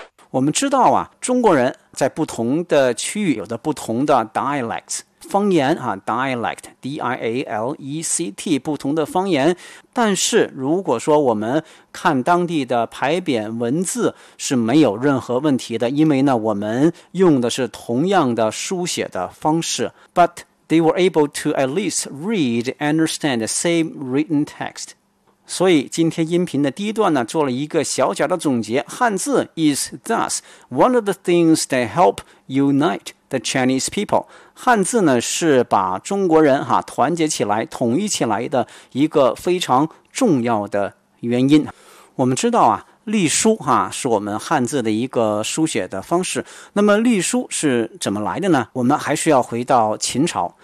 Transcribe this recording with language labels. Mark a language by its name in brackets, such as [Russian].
[Chinese] 我们知道啊，中国人在不同的区域有着不同的 dialects 方言啊 ，dialect D-I-A-L-E-C-T 不同的方言。但是如果说我们看当地的牌匾文字是没有任何问题的，因为呢，我们用的是同样的书写的方式。 [English] But they were able to at least read and understand the same written text. [Chinese] 所以今天音频的第一段呢，做了一个小小的总结。 [English] 汉字 is thus one of the things that help unite the Chinese people。 [Chinese] 汉字呢，是把中国人哈、团结起来、统一起来的一个非常重要的原因。我们知道啊，隶书哈、是我们汉字的一个书写的方式。那么隶书是怎么来的呢？我们还需要回到秦朝。